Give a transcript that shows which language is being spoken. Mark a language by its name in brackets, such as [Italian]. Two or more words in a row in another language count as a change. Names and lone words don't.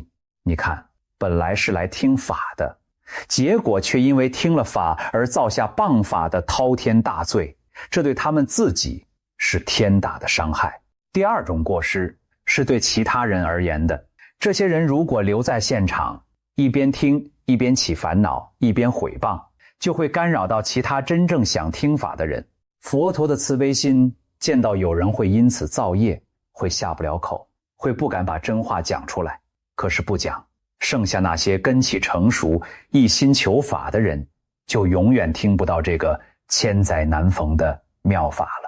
[Chinese] 你看，本來是來聽法的，結果卻因為聽了法而造下谤法的滔天大罪，這對他們自己是天大的傷害。第二種过失是对其他人而言的，這些人如果留在現場，一邊聽一邊起煩惱，一邊毀謗，就會干擾到其他真正想聽法的人。佛陀的慈悲心見到有人會因此造業，會下不了口，會不敢把真話講出來，可是不講，剩下那些根器成熟一心求法的人，就永遠聽不到這個千載難逢的妙法了。